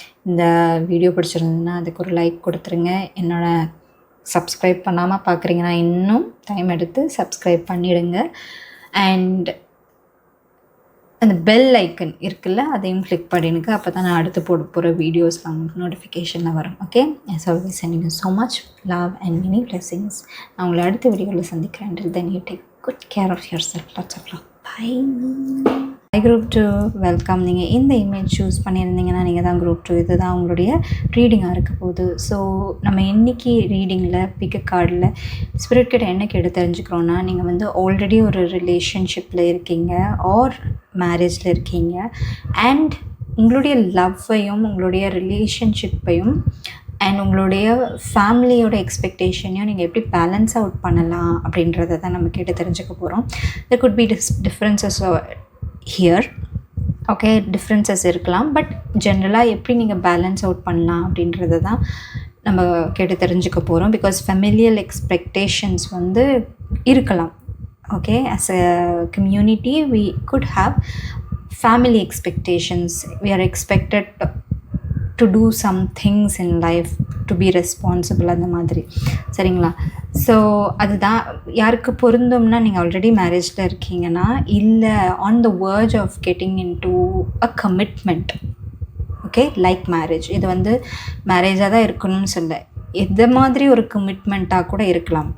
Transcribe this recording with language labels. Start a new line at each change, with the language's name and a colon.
Tamil: இந்த வீடியோ பிடிச்சிருந்ததுன்னா அதுக்கு ஒரு லைக் கொடுத்துருங்க. சப்ஸ்கிரைப் பண்ணாமல் பார்க்குறீங்கன்னா இன்னும் டைம் எடுத்து சப்ஸ்கிரைப் பண்ணிவிடுங்க. அண்ட் அந்த பெல் ஐக்கன் இருக்குல்ல, அதையும் கிளிக் பண்ணிடுங்க. அப்போ தான் நான் அடுத்து போட போகிற வீடியோஸ்லாம் உங்களுக்கு நோட்டிஃபிகேஷனில் வரும்.
English: Okay, yes always sending you so much love and many blessings.
Tamil: நான் உங்களை அடுத்த வீடியோவில் சந்திக்கிறேன்.
English: Until then you take good care of yourself. Lots of love. Bye.
Tamil: Group 2 welcome. நீங்கள் இந்த இமேஜ் சூஸ் பண்ணியிருந்தீங்கன்னா நீங்கள் தான் குரூப் 2. இது தான் உங்களுடைய ரீடிங்காக இருக்க போகுது. ஸோ நம்ம இன்றைக்கி ரீடிங்கில் பிக் கார்டில் ஸ்பிரிட் கிட்ட என்ன கேட்டு தெரிஞ்சுக்கிறோன்னா, நீங்கள் வந்து ஆல்ரெடி ஒரு ரிலேஷன்ஷிப்பில் இருக்கீங்க ஆர் மேரேஜில் இருக்கீங்க அண்ட் உங்களுடைய லவ்வையும் உங்களுடைய ரிலேஷன்ஷிப்பையும் அண்ட் உங்களுடைய ஃபேமிலியோட எக்ஸ்பெக்டேஷனையும் நீங்கள் எப்படி பேலன்ஸ் அவுட் பண்ணலாம் அப்படின்றத தான் நம்ம கேட்டு தெரிஞ்சுக்க போகிறோம்.
English: there could be differences here.
Tamil: Okay, differences இருக்கலாம், பட் ஜென்ரலாக எப்படி நீங்கள் பேலன்ஸ் அவுட் பண்ணலாம் அப்படின்றத தான் நம்ம கேட்டு தெரிஞ்சுக்க போகிறோம்.
English: because ஃபெமிலியல் expectations
Tamil: வந்து இருக்கலாம்.
English: Okay, as a community we could have family expectations. We are expected to do some things in life, to be responsible,
Tamil: அந்த மாதிரி. சரிங்களா? ஸோ அதுதான் யாருக்கு பொருந்தும்னா, நீங்கள் ஆல்ரெடி மேரேஜில் இருக்கீங்கன்னா, இல்லை
English: On the verge of getting into a commitment.
Tamil: Okay, like marriage. இது வந்து மேரேஜாக தான் இருக்கணும்னு சொல்ல, எந்த மாதிரி ஒரு கமிட்மெண்ட்டாக கூட இருக்கலாம்.